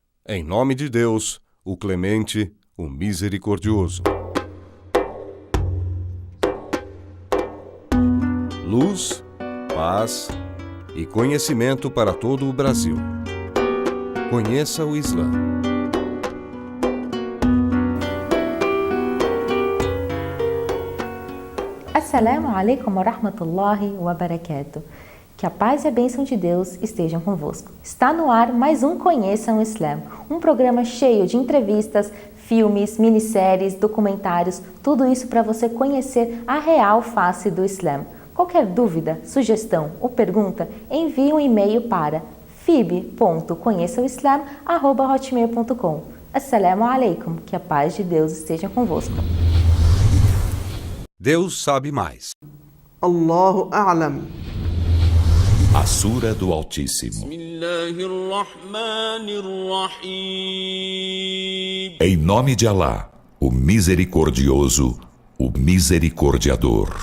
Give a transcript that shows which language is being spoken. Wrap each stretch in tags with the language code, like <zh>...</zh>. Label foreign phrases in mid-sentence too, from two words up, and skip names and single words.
<pt>Em nome de Deus, o clemente, o misericordioso. Luz, paz e conhecimento para todo o Brasil. Conheça o Islã.</pt> <ar>السلام عليكم ورحمة الله وبركاته.</ar> <pt>Que a paz e a bênção de Deus estejam convosco. Está no ar mais um Conheçam o Islã, um programa cheio de entrevistas, filmes, minisséries, documentários, tudo isso para você conhecer a real face do Islã. Qualquer dúvida, sugestão ou pergunta, envie um e-mail para fib.conheçaoislam@hotmail.com.</pt> <ar>السلام عليكم,</ar> <pt>que a paz de Deus esteja convosco. Deus sabe mais.</pt> <ar>الله أعلم.</ar> <pt>A Sura do Altíssimo. Em nome de Alá, o Misericordioso, o Misericordiador.</pt>